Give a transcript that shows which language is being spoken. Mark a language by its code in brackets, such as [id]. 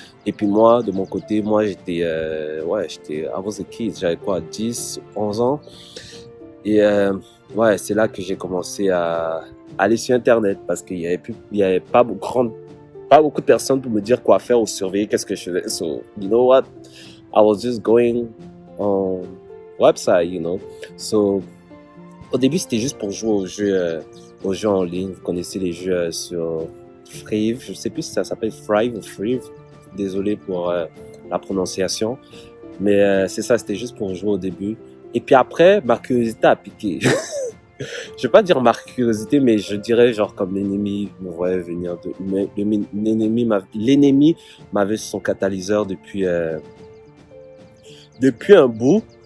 [fr] Et puis moi, de mon côté, moi, j'étais, [en] I was a kid, [fr] j'avais quoi, 10, 11 ans. Et ouais, c'est là que j'ai commencé à aller sur Internet parce qu'il y avait pas beaucoup de personnes pour me dire quoi faire ou surveiller qu'est-ce que je faisais. [en] So, you know what? I was just going on website, you know. [fr] So, au début, c'était juste pour jouer aux jeux en ligne. Vous connaissez les jeux sur Frive. Je sais plus si ça s'appelle Frive ou Frive. Désolé pour la prononciation. Mais c'est ça, c'était juste pour jouer au début. Et puis après, ma curiosité a piqué. Je vais pas dire ma curiosité, mais je dirais genre comme l'ennemi me voyait venir l'ennemi m'avait son catalyseur depuis un bout.